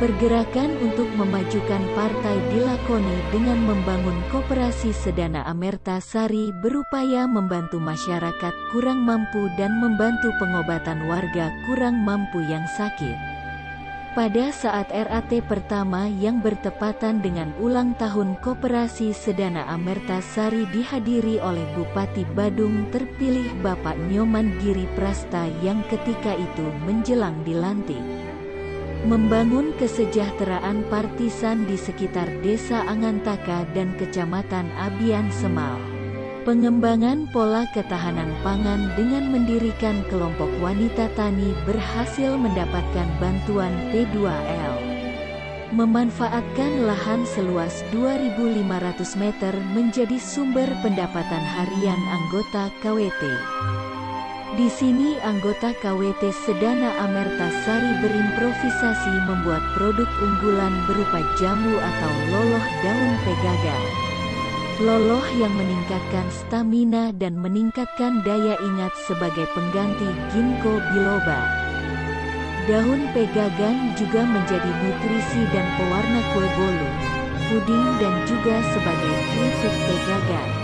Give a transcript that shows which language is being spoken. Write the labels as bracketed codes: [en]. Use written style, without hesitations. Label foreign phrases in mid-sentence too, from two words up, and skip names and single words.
[id] Pergerakan untuk memajukan partai dilakoni dengan membangun koperasi Sedana Amerta Sari berupaya membantu masyarakat kurang mampu dan membantu pengobatan warga kurang mampu yang sakit. Pada saat RAT pertama yang bertepatan dengan ulang tahun Koperasi Sedana Amerta Sari dihadiri oleh Bupati Badung terpilih Bapak Nyoman Giri Prasta yang ketika itu menjelang dilantik. Membangun kesejahteraan partisan di sekitar Desa Angantaka dan Kecamatan Abian Semal. Pengembangan pola ketahanan pangan dengan mendirikan kelompok wanita tani berhasil mendapatkan bantuan P2L. Memanfaatkan lahan seluas 2.500 meter menjadi sumber pendapatan harian anggota KWT. Di sini anggota KWT Sedana Amerta Sari berimprovisasi membuat produk unggulan berupa jamu atau loloh daun pegagan. Loloh yang meningkatkan stamina dan meningkatkan daya ingat sebagai pengganti ginkgo biloba. Daun pegagan juga menjadi nutrisi dan pewarna kue bolu, puding dan juga sebagai keripik pegagan.